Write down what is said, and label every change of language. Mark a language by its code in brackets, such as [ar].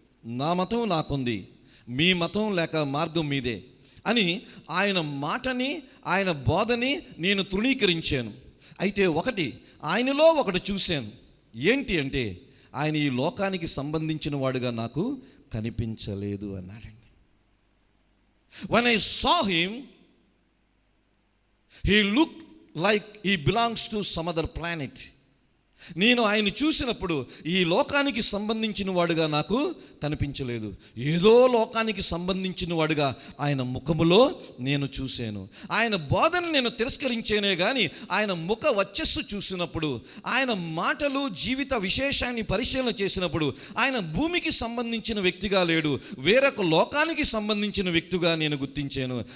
[te] నా మతం నాకుంది, మీ మతం లేక మార్గం మీదే అని ఆయన మాటని, ఆయన బోధని నేను తృణీకరించాను. అయితే ఆయనలో ఒకటి చూశాను. ఏంటి అంటే, ఆయన ఈ లోకానికి సంబంధించిన వాడుగా నాకు కనిపించలేదు అన్నాడండి. [en] When I saw him, he looked like he belongs to some other planet. [te] నేను ఆయన చూసినప్పుడు ఈ లోకానికి సంబంధించిన వాడుగా నాకు కనిపించలేదు. ఏదో లోకానికి సంబంధించిన వాడుగా ఆయన ముఖములో నేను చూశాను. ఆయన బోధన నేను తిరస్కరించేనే కానీ ఆయన ముఖ వచ్చస్సు చూసినప్పుడు, ఆయన మాటలు, జీవిత విశేషాన్ని పరిశీలన చేసినప్పుడు ఆయన భూమికి సంబంధించిన వ్యక్తిగా లేడు, వేరొక లోకానికి సంబంధించిన వ్యక్తిగా నేను గుర్తించాను.